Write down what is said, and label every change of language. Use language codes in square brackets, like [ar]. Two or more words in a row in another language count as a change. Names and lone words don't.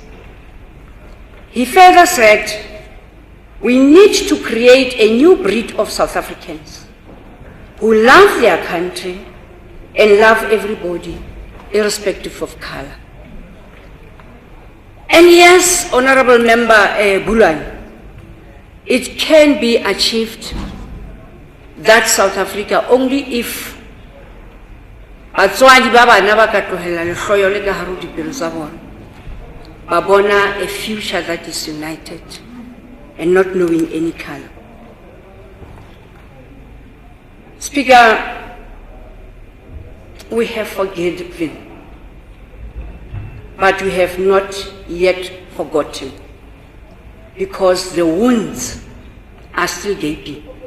[en] He further said, we need to create a new breed of South Africans who love their country and love everybody, irrespective of color. And yes, Honorable Member Bulan, it can be achieved that South Africa only if [st] batswadi ba bana ba ka tlohela lehloyo le ka hare ho dipelo tsa bona, ba bona [en] a future that is united and not knowing any color. Speaker, we have forgiven, but we have not yet forgotten, because the wounds are still gaping.